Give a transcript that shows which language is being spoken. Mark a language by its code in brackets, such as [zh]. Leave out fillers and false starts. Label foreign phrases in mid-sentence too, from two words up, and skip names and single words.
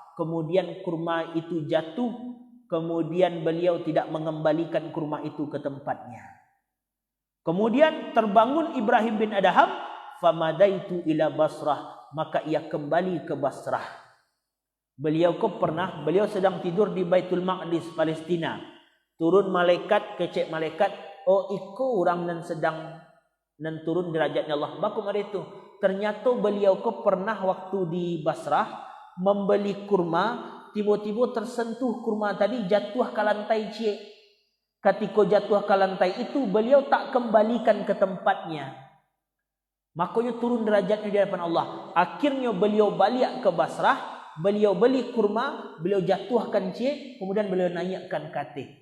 [id] Kemudian kurma itu jatuh, kemudian beliau tidak mengembalikan kurma itu ke tempatnya. Kemudian terbangun Ibrahim bin Adham, [ar] فمضيت إلى البصرة, [id] maka ia kembali ke Basrah. Beliau sedang tidur di Baitul Maqdis Palestina. [min] Turun malaikat, kecek malaikat, oh iko orang nan sedang nan turun derajatnya Allah. [id] Bakum ada itu. Ternyata beliau pernah waktu di Basrah membeli kurma, tiba-tiba tersentuh kurma tadi jatuh ke lantai cik. Ketika jatuh ke lantai itu beliau tak kembalikan ke tempatnya. Makanya turun derajatnya di hadapan Allah. Akhirnya beliau balik ke Basrah, beliau beli kurma, beliau jatuhkan cik, kemudian beliau naikkan katih.